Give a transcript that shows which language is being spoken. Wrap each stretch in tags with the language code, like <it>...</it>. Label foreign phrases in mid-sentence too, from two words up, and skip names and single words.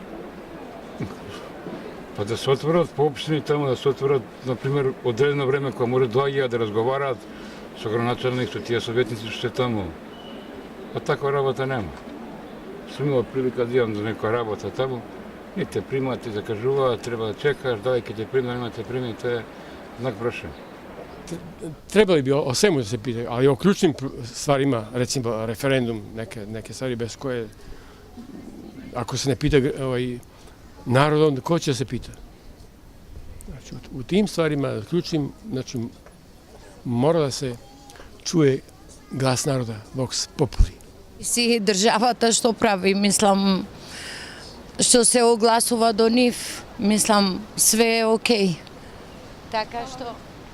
<mk>Па да се отворат по општини таму, да се отворат, например, одредено време кога може доаѓаат да разговараат со градоначалник, со тие советници што се таму. А таква работа нема. Сум имал прилика да идам до некоја работа таму, не те примаат, ти закажуваат, треба да чекаш, дали ќе те примат, нема те примат, тоа е знак прашање.</mk> <sr>Trebali bi o svemu da se pitaju, ali o ključnim stvarima, recimo referendum, neke stvari bez koje, ako se ne pita narod, onda ko će da se pita? Znači, u tim stvarima, ključnim, znači, mora da se čuje glas naroda,</sr> <la>vox populi.</la> <mk>Си државата што прави, мислам, што се огласува до нив, мислам, све е окей. Така што</mk>